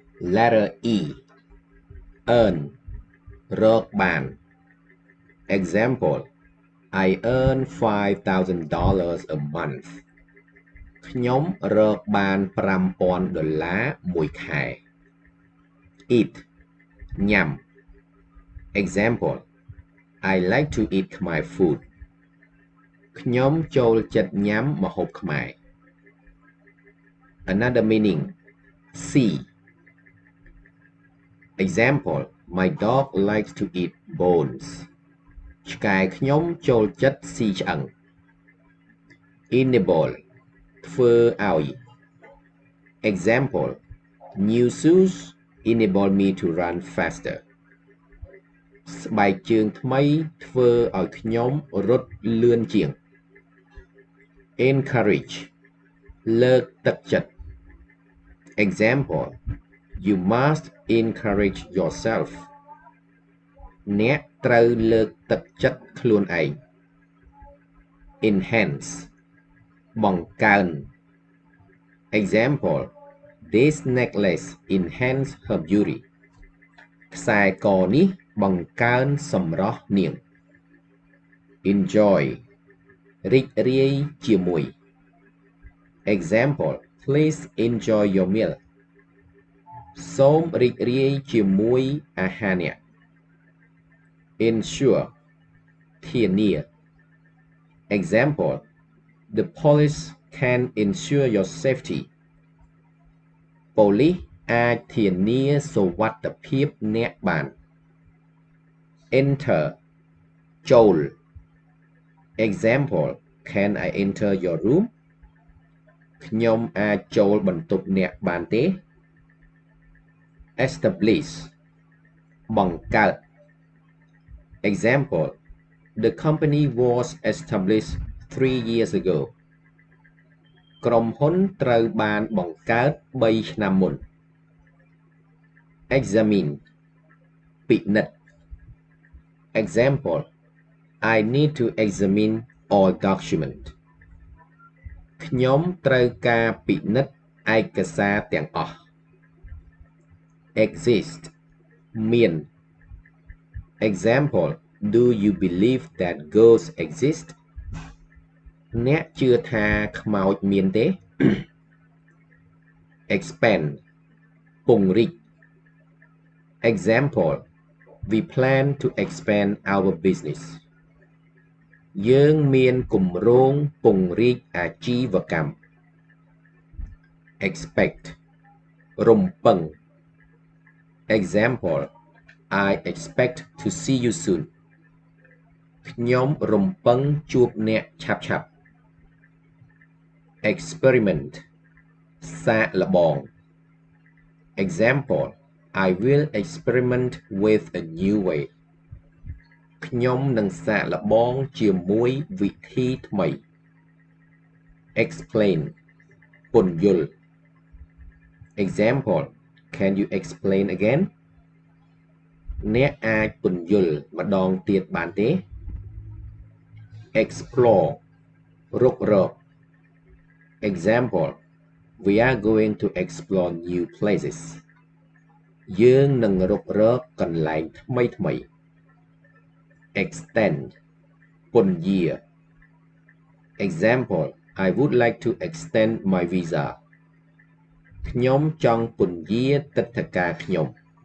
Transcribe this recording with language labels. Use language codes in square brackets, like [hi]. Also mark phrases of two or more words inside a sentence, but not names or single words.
[en] Letter E earn [km] រកបាន [en] Example I earn $5,000 a month [km] ខ្ញុំរកបាន$5,000 មួយខែ [en] Eat ញ៉ាំ Example I like to eat Khmer food [km] ខ្ញុំចូលចិត្តញ៉ាំម្ហូបខ្មែរ [en] Another meaning See Example My dog likes to eat bones [km] ឆ្កែខ្ញុំចូលចិត្តស៊ីឆ្អឹង [en] Enable [km] ធ្វើឲ្យ [en] Example New shoes enable me to run faster [km] ស្បែកជើងថ្មីធ្វើឲ្យខ្ញុំរត់លឿនជា [en] ង Encourage [km] លើកទឹកចិត្ត [en] Example You must encourage yourself [km] អ្នកត្រូវលើកទឹកចិត្តខ្លួនឯង [en] Enhance បង្កើន Example This necklace enhance her beauty [km] ខ្សែកនេះបង្កើនសម្រស់នាង [en] Enjoy [km] រីករាយជាមួយ [en] Example Please enjoy your meal [km] សូមរីករាយជាមួយអាហារអ្នក [en] Ensure ធានា Example The police can ensure your safety [km] ប៉ូលីសអាចធានាសុវត្ថិភាពអ្នកបាន [en] Enter ចូល Example Can I enter your room [km] ខ្ញុំអាចចូលបន្ទប់អ្នកបានទេ [en] Establish បង្កើត Example The company was established 3 years ago [km] ក្រុមហ៊ុនត្រូវបានបង្កើត3ឆ្នាំមុន [en] Examine ពិនិត្យ Example I need to examine all document [km] ខ្ញុំត្រូវការពិនិត្យឯកសារទាំងអស់ [en] Exist មាន Example Do you believe that ghosts exist [km] អ្នកជឿថាខ្មោចមានទេ [en] Expand ពង្រីក Example We plan to expand our business [km] យើងមានគម្រោងពង្រីកអាជីវកម្ម [en] Expect រំពឹង Example I expect to see you soon [km] ខ្ញុំរំពឹងជួបអ្នកឆាប់ៗ [en] Experiment សាកល្បង Example I will experiment with a new way [km] ខ្ញុំនឹងសាកល្បងជាមួយវិធីថ្មី [en] Explain ពន្យល់ Example Can you explain again [km] អ្នកអាចពន្យល់ម្ដងទៀតបានទេ [en] Explore រុករក Example We are going to explore new places [km] យើងនឹងរុករកកន្លែងថ្មីៗ [en] Extend ពន្យា Example I would like to extend my visa [km] ខ្ញុំចង់ពន្យាទិដ្ឋាការខ្ញុំ